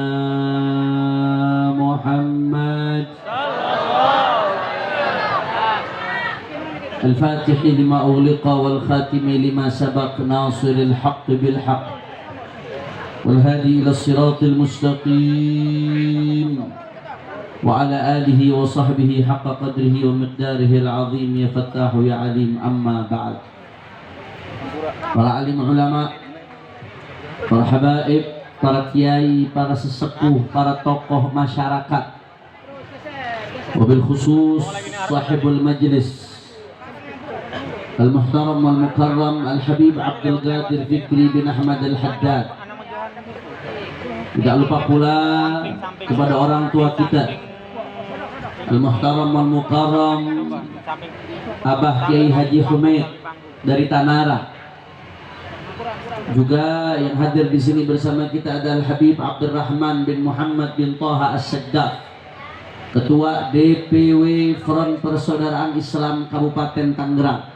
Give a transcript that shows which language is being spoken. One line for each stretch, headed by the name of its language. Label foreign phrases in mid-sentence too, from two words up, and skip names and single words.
Arabic: Muhammad الفاتح لما أغلق والخاتم لما سبق ناصر الحق بالحق والهادي إلى الصراط المستقيم وعلى آله وصحبه حق قدره ومقداره العظيم يا فتاح يا عليم. أما بعد.
Indonesian: Para alim ulama, para habaib, para kiai, para sesepuh, para tokoh masyarakat,
Arabic: وبالخصوص صاحب المجلس المحترم والمكرم
Indonesian: Al-Habib Abdul Qadir Fikri bin Ahmad Al-Haddad. Tidak lupa pula kepada orang tua kita
Arabic: المحترم والمكرم
Indonesian: Abah Kiai Haji Humaid dari Tanara. Juga yang hadir di sini bersama kita adalah Habib Abdurrahman bin Muhammad bin Taha As-Saddaf, Ketua DPW Front Persaudaraan Islam Kabupaten Tangerang.